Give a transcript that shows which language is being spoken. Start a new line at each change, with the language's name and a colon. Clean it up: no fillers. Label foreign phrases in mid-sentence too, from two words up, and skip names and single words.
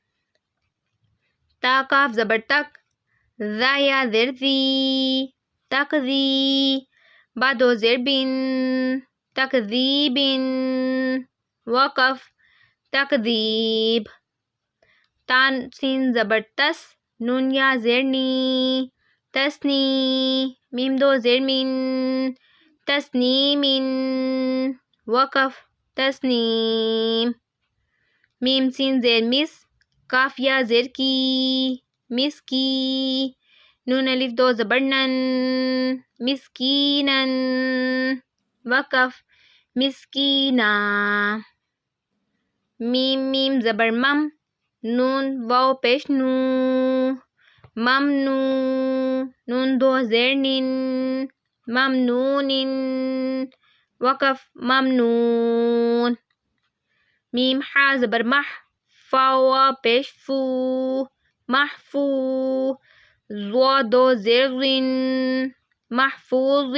Urdu: تا کاف زبر تک، ذا یا زیر ذی، تقذی. با دو زیر بن، تکذیب. وقف تکذیب. تا سین زبر تس، نون یا زیر نی، تسنی. میم دو زیر من، تسنیم. وقف تسنیم. میم سین زیر مس، کاف یا زیر کی، مسکی. نون الف دو زبر نن، مسکینن. وقف مسکینا. میم زبر مم، نون واو پیش نو، ممنو. نون دو زیر نن، ممنون. وقف ممنون. میم حا زبر مح، فا واو پیش فو، محفو. زوا دو زیر زن، محفوظ.